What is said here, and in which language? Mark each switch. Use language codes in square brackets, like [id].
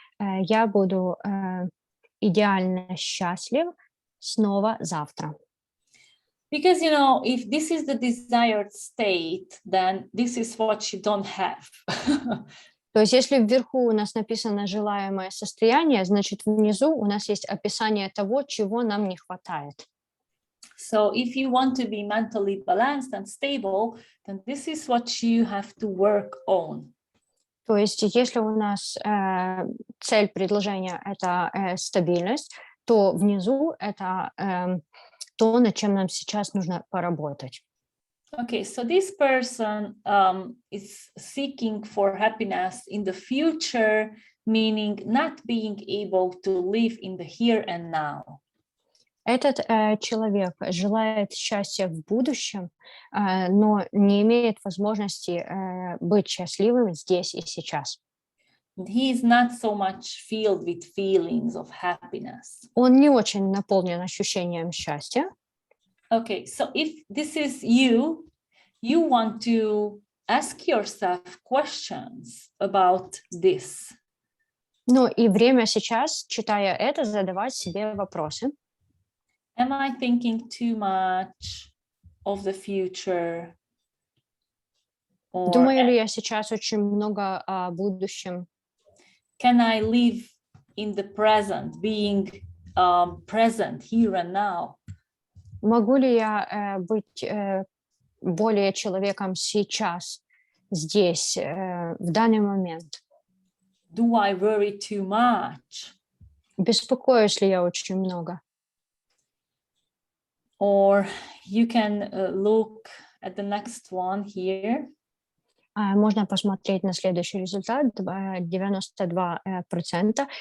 [ru] Я буду идеально счастлив снова завтра. [en] Because, you know, if this is the desired state, then this is what you don't have. [ru] То есть если вверху у нас написано желаемое состояние, значит внизу у нас есть описание того, чего нам не хватает. [en] So if you want to be mentally balanced and stable, then this is what you have to work on. [ru] То есть если у нас цель предложения – это стабильность, то внизу это то, над чем нам сейчас нужно поработать. [en] Okay, so this person is seeking for happiness in the future, meaning not being able to live in the here and now. [ru] Этот человек желает счастья в будущем, но не имеет возможности быть счастливым здесь и сейчас. [en] He is not so much filled with feelings of happiness. [ru] Он не очень наполнен ощущением счастья. [en] Okay, so if this is you, you want to ask yourself questions about this. [ru] Ну и время сейчас, читая это, задавать себе вопросы. [en] Am I thinking too much of the future? Or [ru] Думаю ли я сейчас очень много о будущем? [en] can I live in the present, being present here and now? [ru] Могу ли я быть более человеком сейчас, здесь, в данный момент? [en] Do I worry too much? [ru] Беспокоюсь ли я очень много? [en] Or you can look at the next one here. [ru] Можно посмотреть на следующий результат, 92%.